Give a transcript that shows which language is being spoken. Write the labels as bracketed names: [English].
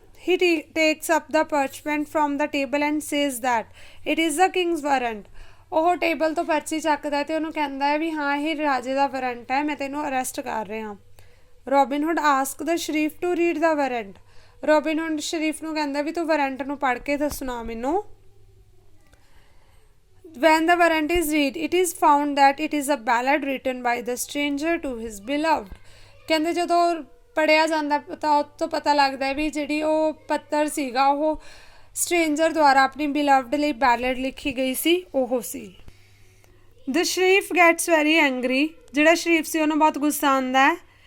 [English] He takes up the parchment from the table and says that it is the king's warrant. [Punjabi] ਉਹ table ਤੋਂ ਪਰਚੀ ਚੱਕਦਾ ਅਤੇ ਉਹਨੂੰ ਕਹਿੰਦਾ ਹੈ ਵੀ ਹਾਂ ਇਹ ਰਾਜੇ ਦਾ ਵਾਰੰਟ ਹੈ, ਮੈਂ ਤੈਨੂੰ ਅਰੈਸਟ ਕਰ ਰਿਹਾ। [English] Robin Hood ask the sheriff to read the warrant. [Punjabi] Robinhood ਸ਼ਰੀਫ ਨੂੰ ਕਹਿੰਦਾ ਵੀ ਤੂੰ ਵਾਰੰਟ ਨੂੰ ਪੜ੍ਹ ਕੇ ਦੱਸਣਾ ਮੈਨੂੰ। [English] When the warrant is read, it is found that it is a ballad written by the stranger to his beloved। [Punjabi] ਕਹਿੰਦੇ ਜਦੋਂ ਪੜ੍ਹਿਆ ਜਾਂਦਾ ਤਾਂ ਉਹ ਤੋਂ ਪਤਾ ਲੱਗਦਾ ਵੀ ਜਿਹੜੀ ਉਹ ਪੱਤਰ ਸੀਗਾ ਉਹ ਸਟ੍ਰੇਂਜਰ ਦੁਆਰਾ ਆਪਣੀ ਬਿਲਵਡ ਲਈ ਬੈਲਡ ਲਿਖੀ ਗਈ ਸੀ, ਉਹ ਸੀ। [English] The sheriff gets very angry. [Punjabi] ਜਿਹੜਾ ਸ਼ਰੀਫ ਸੀ ਉਹਨੂੰ ਬਹੁਤ ਗੁੱਸਾ ਆਉਂਦਾ ਹੈ।